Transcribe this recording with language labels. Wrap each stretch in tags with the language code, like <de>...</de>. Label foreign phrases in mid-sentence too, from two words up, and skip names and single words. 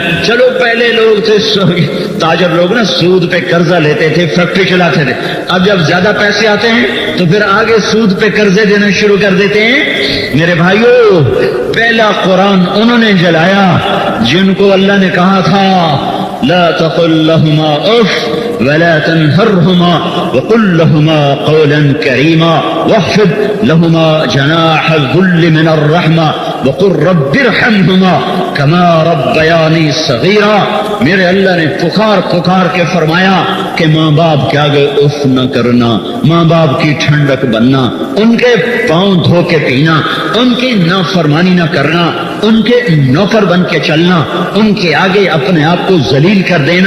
<ur>چلو پہلے لوگ تھے تاجر لوگ نا، سود پہ قرضہ لیتے تھے، فیکٹری چلاتے تھے. اب جب زیادہ پیسے آتے ہیں تو پھر آگے سود پہ قرضے دینا شروع کر دیتے ہیں. میرے بھائیو، پہلا قرآن انہوں نے جلایا جن کو اللہ نے کہا تھا</ur> <ar>لا تقل لهما أف ولا تنهرهما وقل لهما قولا كريما واخفض لهما جناح الذل من الرحمة وقل رب ارحمهما كما ربياني صغيرا.</ar> <ur>میرے اللہ نے پکار پکار کے فرمایا کہ ماں باپ کے آگے اف نہ کرنا، ماں باپ کی ٹھنڈک بننا، ان کے پاؤں دھو کے پینا، ان کی نافرمانی نہ کرنا، ان کے نوکر بن کے چلنا، ان کے آگے اپنے آپ کو ذلیل کر دینا.</ur>